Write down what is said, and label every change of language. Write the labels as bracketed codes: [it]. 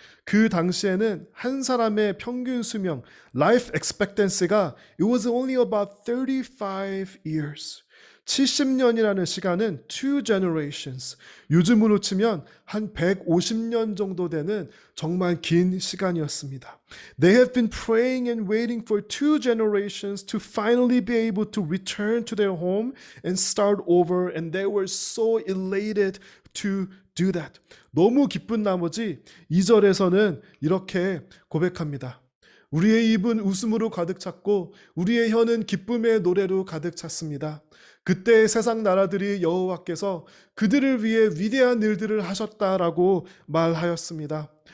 [ko] 그 당시에는 한 사람의 평균 수명, [en] life expectancy가 it was only about 35 years. [ko] 70년이라는 시간은 [en] two generations. [ko] 요즘으로 치면 한 150년 정도 되는 정말 긴 시간이었습니다. [en] They have been praying and waiting for two generations to finally be able to return to their home and start over, and they were so elated to do that. [ko] 너무 기쁜 나머지 2절에서는 이렇게 고백합니다. 우리의 입은 웃음으로 가득 찼고 우리의 혀는 기쁨의 노래로 가득 찼습니다. 그때 세상 나라들이 여호와께서 그들을 위해 위대한 일들을 하셨다라고 말하였습니다.